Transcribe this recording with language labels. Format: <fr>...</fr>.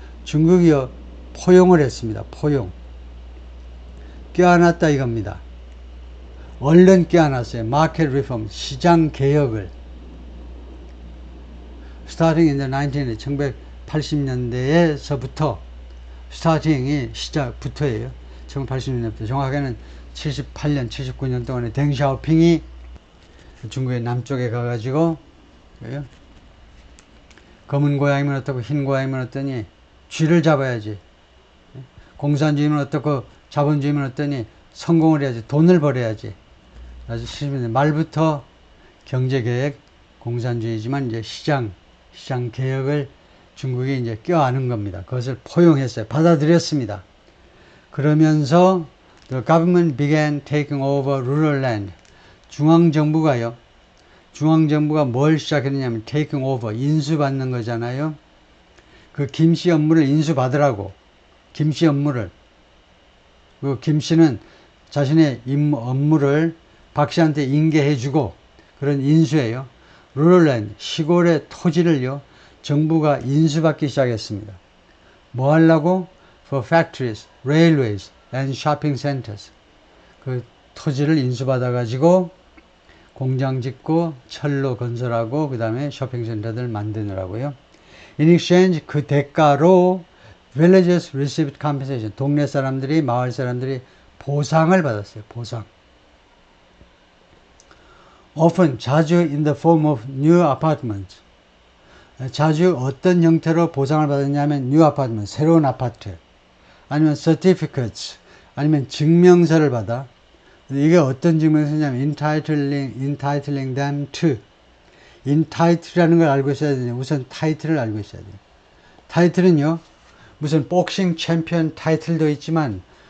<ko>중국이요, 포용을 했습니다. 포용. 껴안았다 이겁니다. 얼른 껴안았어요.</ko> <en>market reform,</en> <ko>시장 개혁을.</ko> <en>starting in the</en> <ko>1980년대에서부터, starting이 시작부터예요. 1980년대부터, 정확하게는 78년, 79년 동안에 댕샤오핑이 중국의 남쪽에 가가지고, 검은 고양이면 어떻고 흰 고양이면 어떠니, 쥐를 잡아야지. 공산주의면 어떻고 자본주의면 어떠니, 성공을 해야지, 돈을 벌어야지. 그래서 70년대 말부터 경제개혁, 공산주의지만 이제 시장 개혁을 중국이 이제 껴안은 겁니다. 그것을 포용했어요. 받아들였습니다. 그러면서</ko> <en>the government began taking over rural land.</en> <ko>중앙정부가 뭘 시작했느냐면 taking over, 인수받는 거잖아요. 그 김씨 업무를 인수받으라고. 김씨 업무를. 그 김씨는 자신의 업무를 박씨한테 인계해주고, 그런 인수예요. rural land, 시골의 토지를요, 정부가 인수받기 시작했습니다. 뭐 하려고?</ko> <en>for factories, railways, and shopping centers.</en> <ko>그 토지를 인수받아가지고 공장 짓고 철로 건설하고 그 다음에 쇼핑센터들 만드느라고요.</ko> <en>In exchange,</en> <ko>그 대가로</ko> <en>villagers received compensation.</en> <ko>동네 사람들이, 마을 사람들이 보상을 받았어요. 보상.</ko> <en>Often,</en> <ko>자주</ko> <en>in the form of new apartments.</en> <ko>자주 어떤 형태로 보상을 받았냐면 new apartment, 새로운 아파트. 아니면 certificates, 아니면 증명서를 받아. 이게 어떤 증명서냐면</ko> <en>entitling them to.</en> <ko>entitle이라는 걸 알고 있어야 돼요. 우선 타이틀을 알고 있어야 돼요. 타이틀은요, 무슨 복싱 챔피언 타이틀도 있지만</ko>